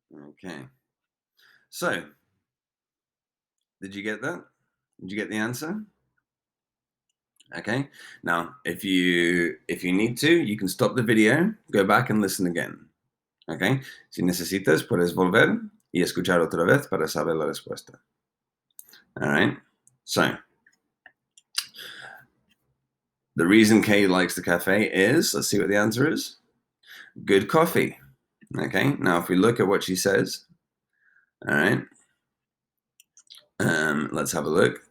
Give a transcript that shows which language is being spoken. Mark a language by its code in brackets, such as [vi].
[en] Okay. So, did you get that? Did you get the answer? Okay. Now, if you need to, you can stop the video, go back and listen again. Okay. [es] Si necesitas, puedes volver y escuchar otra vez para saber la respuesta. [en] All right. So, the reason Kay likes the cafe is, let's see what the answer is. Good coffee. Okay. Now, if we look at what she says, all right. Let's have a look.